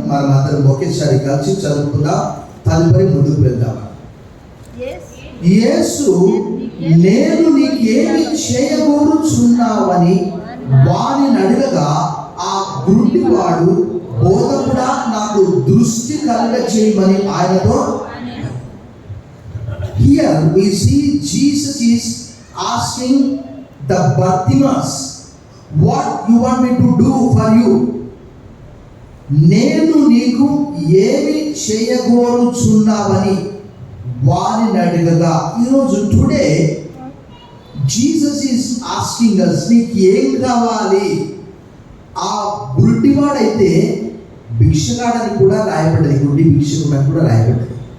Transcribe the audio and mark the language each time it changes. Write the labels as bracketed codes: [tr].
[te] మనం అందరం ఒకేసారి కలిసి చదువుకుందాం. తదుపరి ముందుకు వెళ్దాం. యేసు, నేను నీకేమి చేయగోరుచున్నావని వారిని అడగగా, ఆ గుడ్డివాడు, బోధకుడా, నాకు దృష్టి కలుగ చేయమని ఆయనతో. [en] Here we see Jesus is asking the Bartimaeus, what you want me to do for you? [te] నేను నీకు ఏమి చేయగోరుచున్నావని వారిని అడగగా. ఈరోజు [en] today Jesus is asking us, [te] నీకు ఏం కావాలి? ఆ గుడ్డివాడైతే భిక్షగాడని కూడా రాయబడ్డది, గుడ్డి భిక్షకుడు అని కూడా రాయబడ్డది.